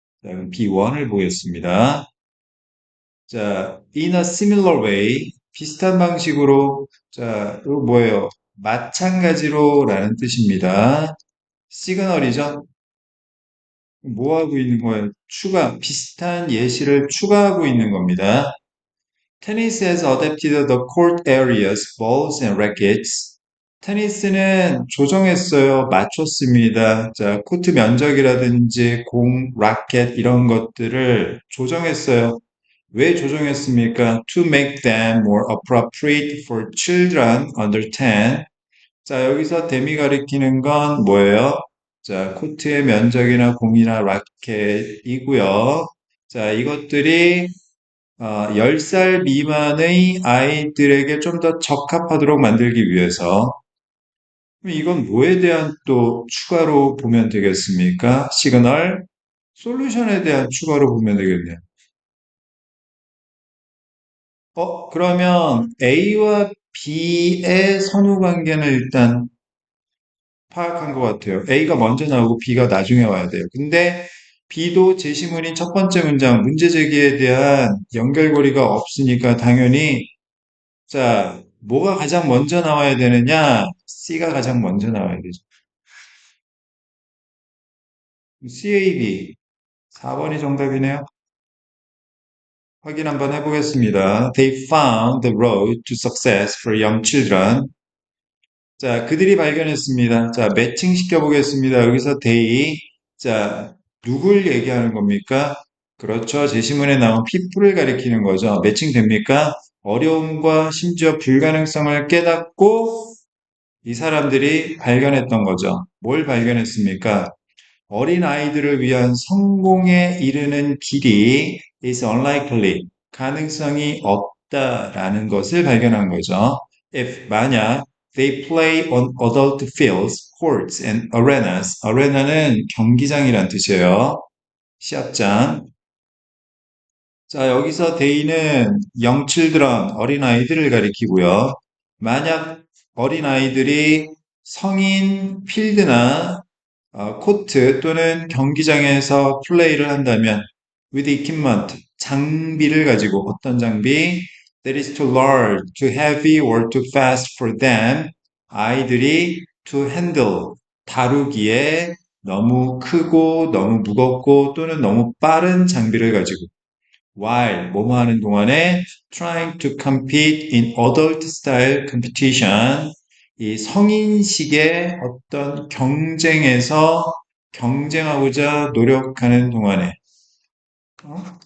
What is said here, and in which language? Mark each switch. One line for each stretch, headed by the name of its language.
Korean: 자, 그럼 B1을 보겠습니다. 자,
English: in a similar way,
Korean: 비슷한 방식으로, 자, 이거 뭐예요? 마찬가지로 라는 뜻입니다. 시그널이죠? 뭐 하고 있는 거예요? 비슷한 예시를 추가하고 있는 겁니다.
English: Tennis has adapted the court areas, balls and rackets.
Korean: 테니스는 조정했어요. 맞췄습니다. 자, 코트 면적이라든지 공, 라켓 이런 것들을 조정했어요. 왜 조정했습니까?
English: To make them more appropriate for children under 10.
Korean: 자, 여기서 댐이 가리키는 건 뭐예요? 자, 코트의 면적이나 공이나 라켓이고요. 자, 이것들이 10살 미만의 아이들에게 좀 더 적합하도록 만들기 위해서 그럼 이건 뭐에 대한 또 추가로 보면 되겠습니까? 시그널, 솔루션에 대한 추가로 보면 되겠네요. 그러면 A와 B의 선후 관계는 일단 파악한 것 같아요. A가 먼저 나오고 B가 나중에 와야 돼요. 근데 B도 제시문인 첫 번째 문장, 문제 제기에 대한 연결고리가 없으니까 당연히 자, 뭐가 가장 먼저 나와야 되느냐? C가 가장 먼저 나와야 되죠. CAB 4번이 정답이네요. 확인 한번 해보겠습니다.
English: They found the road to success for young children.
Korean: 자, 그들이 발견했습니다. 자, 매칭 시켜보겠습니다. 여기서 they. 자, 누굴 얘기하는 겁니까? 그렇죠. 제시문에 나온 people을 가리키는 거죠. 매칭 됩니까? 어려움과 심지어 불가능성을 깨닫고 이 사람들이 발견했던 거죠. 뭘 발견했습니까? 어린 아이들을 위한 성공에 이르는 길이
English: is unlikely,
Korean: 가능성이 없다라는 것을 발견한 거죠.
English: If
Korean: 만약
English: they play on adult fields, courts and arenas.
Korean: arena는 경기장이란 뜻이에요. 시합장. 자, 여기서 they는
English: young children,
Korean: 어린아이들을 가리키고요. 만약 어린아이들이 성인 필드나 코트 또는 경기장에서 플레이를 한다면
English: with equipment,
Korean: 장비를 가지고 어떤 장비?
English: That is too large, too heavy or too fast for them.
Korean: 아이들이
English: to handle,
Korean: 다루기에 너무 크고 너무 무겁고 또는 너무 빠른 장비를 가지고
English: while
Korean: 뭐뭐 하는 동안에
English: trying to compete in adult style competition
Korean: 이 성인식의 어떤 경쟁에서 경쟁하고자 노력하는 동안에 어?